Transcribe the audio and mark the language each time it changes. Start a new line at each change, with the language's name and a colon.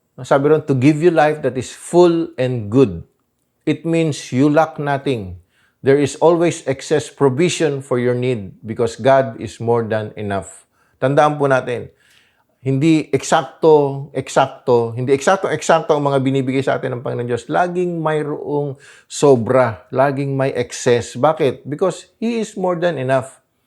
Filipino: Sabi ron,
English: to give you life that is full and good. It means you lack nothing. There is always excess provision for your need because God is more than enough.
Filipino: Tandaan po natin, hindi eksakto ang mga binibigay sa atin ng Panginoon Diyos. Laging mayroong sobra, laging may excess. Bakit?
English: Because He is more than enough.